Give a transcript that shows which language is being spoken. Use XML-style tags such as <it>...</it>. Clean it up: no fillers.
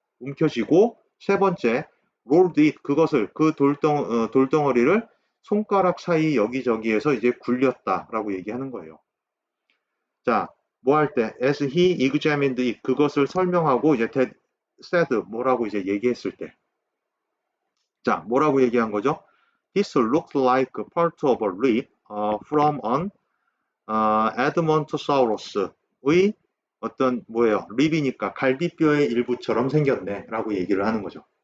<ko>움켜쥐고 세 번째 rolled it 그것을 그 돌덩어리를 손가락 사이 여기저기에서 이제 굴렸다라고 얘기하는 거예요. 자, 뭐 할 때</ko> <en>as he examined it</en> <ko>그것을 설명하고 이제 said 뭐라고 이제 얘기했을 때 자, 뭐라고 얘기한 거죠?</ko> <en>This looked like part of a rib from an Edmontosaurus의</en> <ko>어떤 뭐예요? 립이니까 갈비뼈의 일부처럼 생겼네라고 얘기를 하는 거죠.</ko>